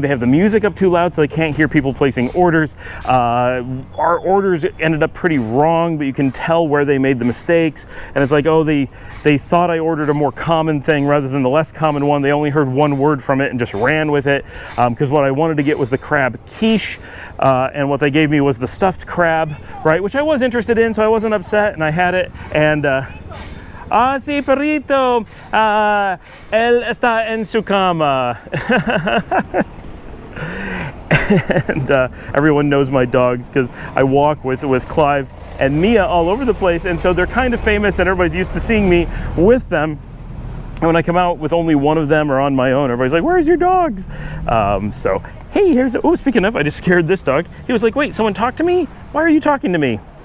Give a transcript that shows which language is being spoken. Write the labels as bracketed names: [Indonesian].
[English] They have the music up too loud, so they can't hear people placing orders. Our orders ended up pretty wrong, but you can tell where they made the mistakes. And it's like, oh, they thought I ordered a more common thing rather than the less common one. They only heard one word from it and just ran with it, because what I wanted to get was the crab quiche, and what they gave me was the stuffed crab, right, which I was interested in, so I wasn't upset, and I had it. [Spanish] And sí, perrito, él está en su cama. [English] And everyone knows my dogs because I walk with Clive and Mia all over the place, and so they're kind of famous, and everybody's used to seeing me with them. And when I come out with only one of them or on my own, everybody's like, "Where's your dogs?" So hey, speaking of, I just scared this dog. He was like, "Wait, someone talked to me? Why are you talking to me?"